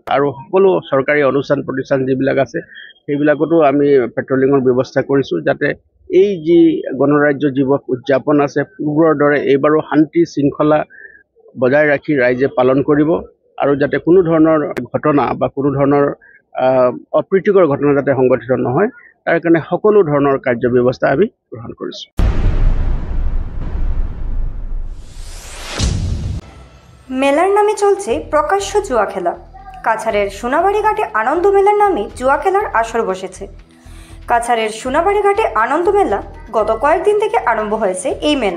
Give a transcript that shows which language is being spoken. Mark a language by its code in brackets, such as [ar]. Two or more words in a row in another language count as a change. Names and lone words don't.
[as] আৰু সকলো চৰকাৰী অনুষ্ঠান প্ৰতিষ্ঠান যিবিলাক আছে সেইবিলাকতো আমি পেট্ৰলিঙৰ ব্যৱস্থা কৰিছোঁ যাতে এই যি গণৰাজ্য দিৱস উদযাপন আছে পূৰ্বৰ দৰে এইবাৰো শান্তি শৃংখলা বজাই ৰাখি ৰাইজে পালন কৰিব। আৰু যাতে কোনো ধৰণৰ ঘটনা বা কোনো ধৰণৰ অপ্ৰীতিকৰ ঘটনা যাতে সংঘটিত নহয় তাৰ কাৰণে সকলো ধৰণৰ কাৰ্যব্যৱস্থা আমি গ্ৰহণ কৰিছোঁ। [bn] মেলার নামে চলছে প্রকাশ্য জুয়া খেলা। কাছাড়ের সোনাবাড়ি ঘাটে আনন্দ মেলার নামে জুয়া খেলার আসর বসেছে। কাছাড়ের সোনাবাড়ি ঘাটে আনন্দ মেলা গত কয়েকদিন থেকে আরম্ভ হয়েছে এই মেলা।